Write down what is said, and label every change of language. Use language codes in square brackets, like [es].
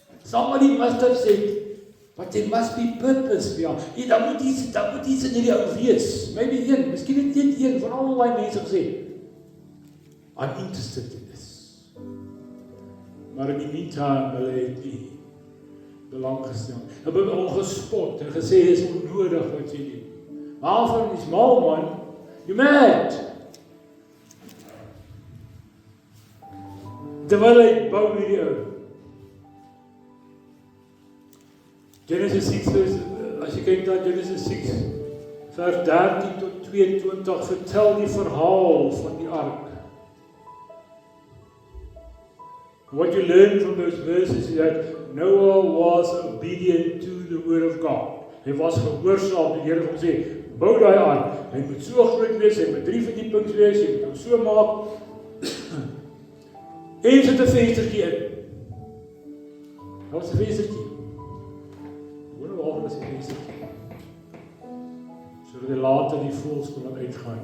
[en] Somebody must have said, but there must be purpose behind. [af] Daar moet iets in hierdie ou wees. [en] Maybe [af] een, miskien het een van al die mense gesê, [en] I'm interested in this. [af] Maar in die meantime, hulle het nie belang gestel. Hulle het al gespot en gesê, is onnodig wat jy doen. Waarvan is mal man, [en] you mad. [af] Terwyl hy bou hierdie ou. Genesis 6, as jy kyk na Genesis 6, vers 13 tot 22, vertel die verhaal van die ark. [en] What you learn from those verses is that Noah was obedient to the word of God. [af] Hy was gehoorsaam, die Here het hom sê, bou daai ark, hy moet so groot wees, hy moet 3 verdiepings wees, jy moet hom so maak, en sit 'n venstertjie in. Daar was 'n venstertjie. Waarom is die venstertjie? Sodat hy later die voëls kon uitgaan.